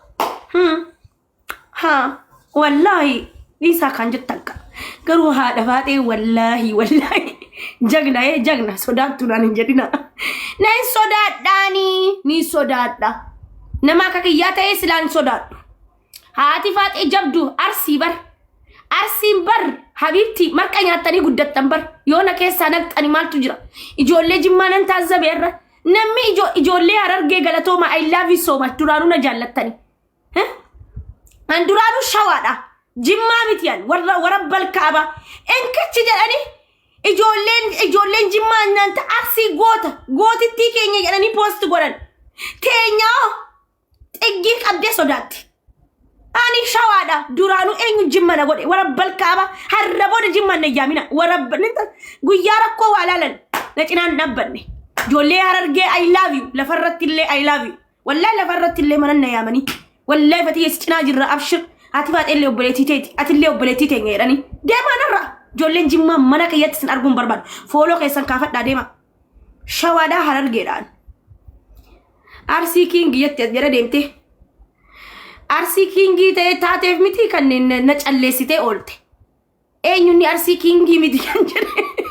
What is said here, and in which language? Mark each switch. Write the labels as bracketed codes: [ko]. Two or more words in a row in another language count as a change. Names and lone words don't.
[om] wallahi dhiisaa kan jettan ka garuu haadha faatee wallahi jagna sodaattu naan hin jedhina na hin sodaadhaanii ni sodaadha nama akka kiyyaa ta'ee silaan sodaadhu haati faatee jabdu arsiin bar habibti marqa nyaattanii guddattan bar yoona keessaa naqxani maaltu jira ijoollee jimmaa nan taazzabeerra namni ijoollee harargee galatooma [en] I love you so much [om] duraanuu na jaallattani an duraanuu shawaadha jimmaa mitiyan warra balkaaba enkachi jedhani ijoolleen jimmaa nanta arsii gootittii keenya jedhanii poost godhan teenyaa xiggii qabdee sodaatti ani shawaadha duraanuu eenyu jimma na godhe warra balkaaba harra booda jimma na yaamina warra guyyaa rakkoo waa laalan na cinaan dhabbanne ijoollee harargee [en] I love you [om] lafarratti illee [en] I love you [om] wallahi lafarratti illee manan na yaamanii wallahi fatiyye si cinaa jirra abshir ati faatee illee obboleettii teeti ati illee obboleettii teenya jedhanii deemanarra ijoolleen jimmaa mana kiyyatti sin arguun barbaadu fooloo keessan kaafadhaa deema shawaadhaa harargeedhaan arsii kiingi jettee jedha deemtee arsii kiingii ta'ee taateef miti kanneen na calleessitee oolte eenyunni arsii kiingii miti kan jedhe